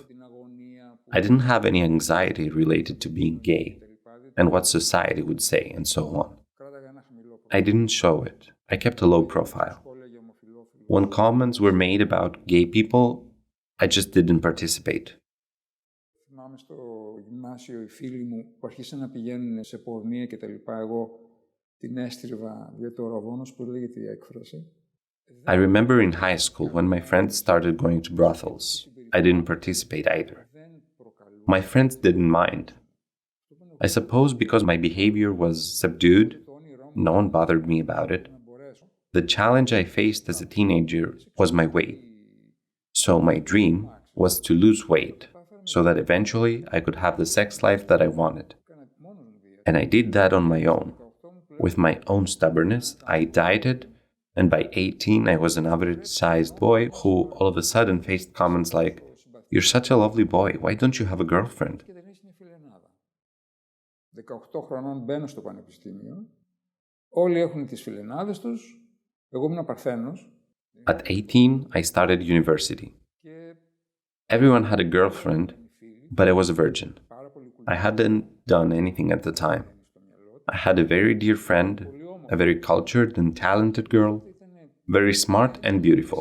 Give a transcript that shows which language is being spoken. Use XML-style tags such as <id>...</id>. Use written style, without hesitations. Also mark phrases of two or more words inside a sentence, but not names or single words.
<en>I didn't have any anxiety related to being gay and what society would say and so on. I didn't show it. I kept a low profile. When comments were made about gay people, I just didn't participate.</en> <el>γυμνάσιο οι φίλοι μου που αρχίσαν να πηγαίνουν σε πορνεία και τα λοιπά, εγώ την έστριβα για το ραβόνος που λέγεται η έκφραση.</el> <en>I remember in high school when my friends started going to brothels. I didn't participate either. My friends didn't mind. I suppose because my behavior was subdued, no one bothered me about it. The challenge I faced as a teenager was my weight. So my dream was to lose weight, so that eventually I could have the sex life that I wanted. And I did that on my own. With my own stubbornness, I dieted, and by 18 I was an average-sized boy who all of a sudden faced comments like, "You're such a lovely boy, why don't you have a girlfriend?"</en> <el>18 χρονών μπαίνω στο πανεπιστήμιο, όλοι έχουν τις φιλενάδες τους, εγώ ήμουν παρθένος.</el> <en>At 18, I started university. Everyone had a girlfriend, but I was a virgin. I hadn't done anything at the time. I had a very dear friend, a very cultured and talented girl, very smart and beautiful.</en>